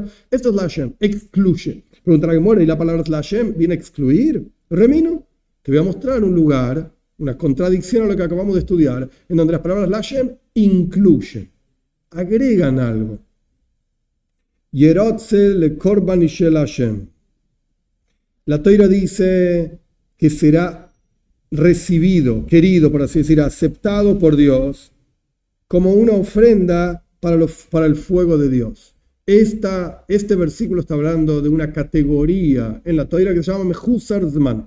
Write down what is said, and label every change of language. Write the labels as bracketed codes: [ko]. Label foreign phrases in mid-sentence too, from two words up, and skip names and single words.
[es] Esto es [he] לה, [es] excluye. Pregunta la Gemora, ¿y la palabra [he] לה [es] viene a excluir? Remino, te voy a mostrar un lugar, una contradicción a lo que acabamos de estudiar, en donde las palabras [he] לה [es] incluyen, agregan algo. [he] ירצה לקרבן אשה לה. [es] La Toira dice que será recibido, querido, por así decir, aceptado por Dios como una ofrenda para el fuego de Dios. Este versículo está hablando de una categoría en la Toira que se llama [he] מחוסר זמן.